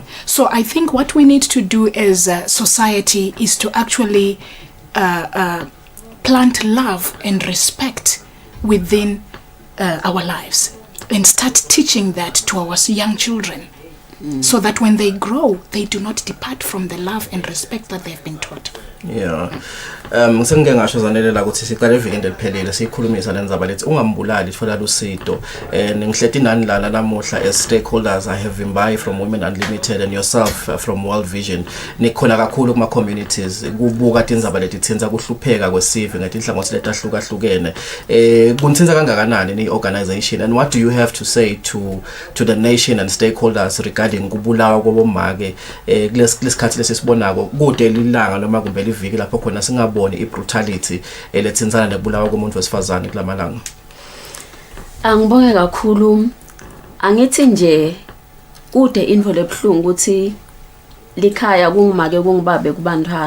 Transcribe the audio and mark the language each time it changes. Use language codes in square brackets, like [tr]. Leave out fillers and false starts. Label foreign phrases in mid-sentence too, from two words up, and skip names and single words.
[en] So I think what we need to do as a society is to actually plant love and respect within our lives and start teaching that to our young children so that when they grow, they do not depart from the love and respect that they've been taught. Yeah. [ss] Ngike ngasho Zanele la ukuthi siqale evekini eliphelele sikhulumisa lenzaba lethi ungambulali thola lusito ngihlethi nani lana namuhla [en] as stakeholders. I have Vimbai from Women Unlimited and yourself from World Vision. [ss] Nikhona kakhulu kuma communities kubuka tindzaba leti tsenza kuhlupheka kwesive ngatinhlangothi letahlukahlukene kunitsenza kangakanani ni organization, [en] and what do you have to say to the nation and stakeholders [ss] regarding kubulawa kwabomake kulesikhathi lesibonako kude lilanga noma kumbe liviki lapho khona singaboni ibrutality elethinzana nebulawa komuntu wesifazane kulamalanga? Angibonge kakhulu. Angithi nje kude info lebhlungu ukuthi likhaya kungimake kungibabe kubantwana.